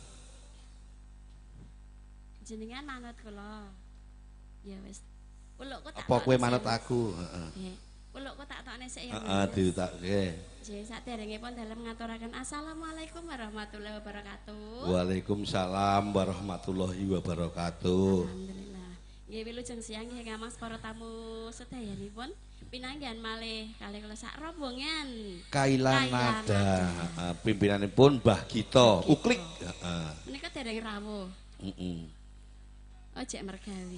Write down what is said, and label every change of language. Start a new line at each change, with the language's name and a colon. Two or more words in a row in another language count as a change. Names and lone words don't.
Javanese: Jenengan manut kula. Ya wis. Pelukku tak. Apa kowe manut aku, heeh. Nggih. Pelukku tak tokne sik ya. Heeh, ditakke. Nggih, saderengipun dalem ngaturaken
Arabic: السلام عليكم ورحمة الله وبركاته. وعليكم السلام ورحمة الله وبركاته.
Javanese: Alhamdulillah. Nggih wilujeng siang nggih Mas para tamu sedayanipun. Pinanggihan malih kalih kula sak rombongan. Kailanada, pimpinanipun Mbah Gito, Uklik, heeh. Menika dereng rawuh. Heeh. Oh, cek mergawi.